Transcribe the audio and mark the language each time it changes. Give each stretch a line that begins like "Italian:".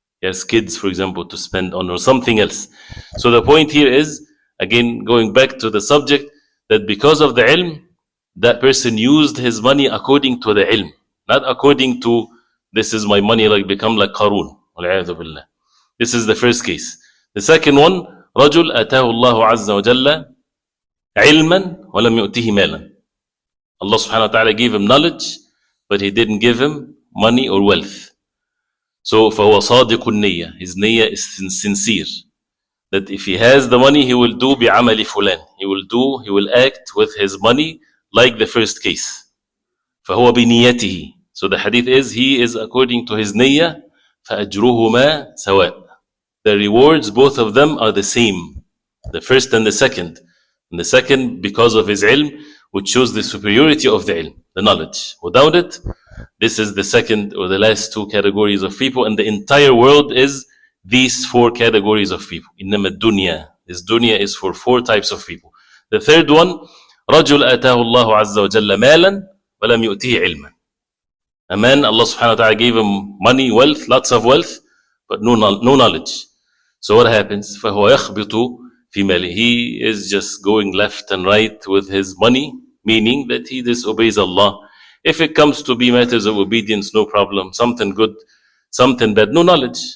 English: He has kids, for example, to spend on, or something else. So the point here is, again, going back to the subject, that because of the ilm, that person used his money according to the ilm, not according to, this is my money, like become like Qarun. This is the first case. The second one,
Arabic: رجل أتاه الله عز وجل علما ولم يؤته مالا.
English: Allah subhanahu wa ta'ala gave him knowledge, but he didn't give him money or wealth. So
Arabic: فهو صادق النية.
English: His niyyah is sincere. That if he has the money, he will do
Arabic: بعمل فلان.
English: He will act with his money like the first case.
Arabic: فهو بنيته.
English: So the hadith is, he is according to his niyyah.
Arabic: فأجرهما سواء.
English: The rewards, both of them are the same. The first and the second. And the second, because of his ilm, which shows the superiority of the ilm, the knowledge. Without it, this is the second or the last two categories of people, and the entire world is these four categories of people.
Arabic: إنما الدنيا.
English: This dunya is for four types of people. The third one,
Arabic: رجل آتاه الله عز وجل مالا ولم يؤتيه علما.
English: A man, Allah subhanahu wa ta'ala gave him money, wealth, lots of wealth, but no knowledge. So what happens?
Arabic: فهو يخبط في ماله.
English: He is just going left and right with his money, meaning that he disobeys Allah. If it comes to be matters of obedience, no problem. Something good, something bad, no knowledge.